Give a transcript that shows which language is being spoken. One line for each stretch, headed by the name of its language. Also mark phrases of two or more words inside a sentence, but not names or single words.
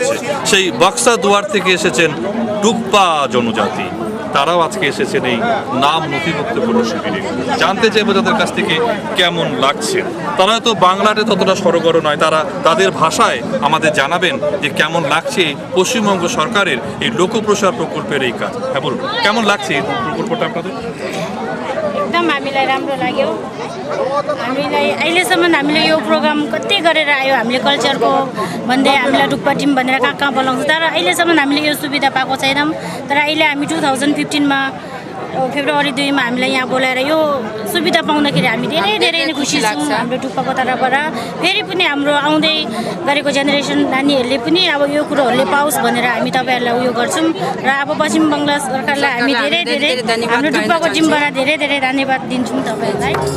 Bangla: সেই বক্সা দুয়ার থেকে এসেছেন টুকপা জনজাতি, তারাও আজকে এসেছেন এই নাম নথিভুক্তকরণ শিবিরে। জানতে চাইবো তাদের কাছ থেকে কেমন লাগছে। তারা তো বাংলাতে ততটা সরগর নয়, তারা তাদের ভাষায় আমাদের জানাবেন যে কেমন লাগছে পশ্চিমবঙ্গ সরকারের এই লোকপ্রসার প্রকল্পের এই কাজ। হ্যাঁ বলুন, কেমন লাগছে এই প্রকল্পটা আপনাদের?
Nepali: एकदम हामीलाई राम्रो लाग्यो। हामीलाई अहिलेसम्म हामीले यो प्रोग्राम कति गरेर आयो, हामीले कल्चरको भन्दै हामीलाई डुक्पा टिम भनेर कहाँ कहाँ बोलाउँछ, तर अहिलेसम्म हामीले यो सुविधा पाएको छैनौँ। तर अहिले हामी 2015 फेब्रुअरी 2 हामीलाई यहाँ बोलाएर यो सुविधा पाउँदाखेरि हामी धेरै धेरै नै खुसी छौँ हाम्रो डुक्पाको तर्फबाट। फेरि पनि हाम्रो आउँदै गरेको जेनेरेसन नानीहरूले पनि अब यो कुरोहरूले पाओस् भनेर हामी तपाईँहरूलाई उयो गर्छौँ। र अब पश्चिम बङ्गाल सरकारलाई हामी धेरै धेरै हाम्रो डुक्पाको टिमबाट धेरै धेरै धन्यवाद दिन्छौँ तपाईँहरूलाई।